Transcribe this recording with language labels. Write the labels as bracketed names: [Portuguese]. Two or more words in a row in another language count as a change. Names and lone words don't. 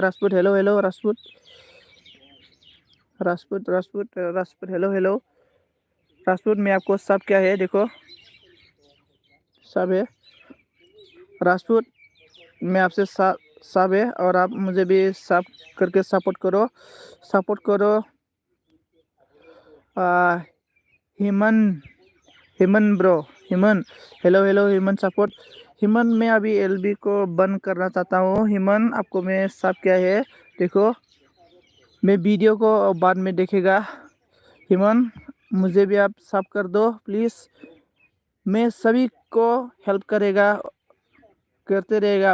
[Hindi] राजपूत [English] hello hello [Hindi] राजपूत, राजपूत राजपूत राजपूत [English] hello hello [Hindi] राजपूत। मैं आपको सब क्या है देखो, सब है राजपूत, मैं आपसे सब है और आप मुझे भी सब करके सपोर्ट करो, सपोर्ट करो। हिमन, हिमन ब्रो, हिमन [English] hello hello [Hindi] हिमन सपोर्ट। हिमन मैं अभी एलबी को बंद करना चाहता हूँ। हिमन आपको मैं सब क्या है देखो, मैं वीडियो को बाद में देखेगा। हिमन मुझे भी आप सब कर दो प्लीज़, मैं सभी को हेल्प करेगा, करते रहेगा।